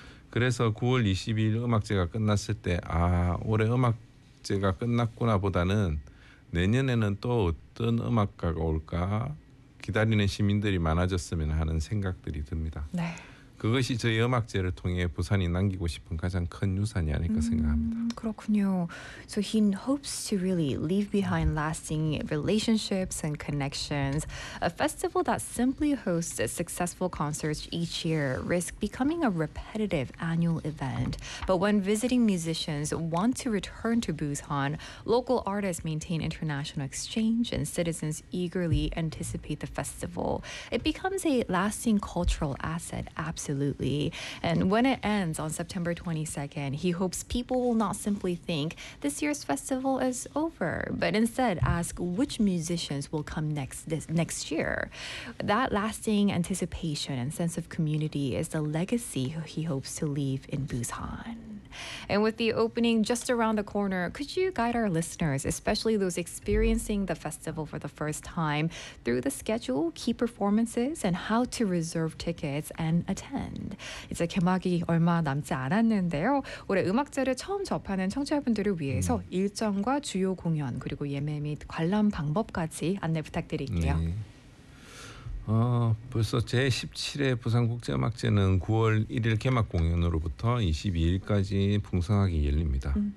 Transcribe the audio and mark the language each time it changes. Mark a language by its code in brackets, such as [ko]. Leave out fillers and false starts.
[ko] 그래서 9월 22일 음악제가 끝났을 때 아, 올해 음악제가 끝났구나 보다는 내년에는 또 어떤 음악가가 올까 기다리는 시민들이 많아졌으면 하는 생각들이 듭니다. 네. 그것이 저희 음악제를 통해 부산이 남기고 싶은 가장 큰 유산이 아닐까 생각합니다. 그렇군요. [en] So he hopes to really leave behind lasting relationships and connections. A festival that simply hosts successful concerts each year risks becoming a repetitive annual event. But when visiting musicians want to return to Busan, local artists maintain international exchange and citizens eagerly anticipate the festival. It becomes a lasting cultural asset, absolutely. Absolutely. And when it ends on September 22nd, he hopes people will not simply think this year's festival is over, but instead ask which musicians will come next year. That lasting anticipation and sense of community is the legacy he hopes to leave in Busan. And with the opening just around the corner, could you guide our listeners, especially those experiencing the festival for the first time, through the schedule, key performances, and how to reserve tickets and attend? [ko] 이제 개막이 얼마 남지 않았는데요. 올해 음악제를 처음 접하는 청취자분들을 위해서 일정과 주요 공연 그리고 예매 및 관람 방법까지 안내 부탁드릴게요. 벌써 제17회 부산국제음악제는 9월 1일 개막 공연으로부터 22일까지 풍성하게 열립니다.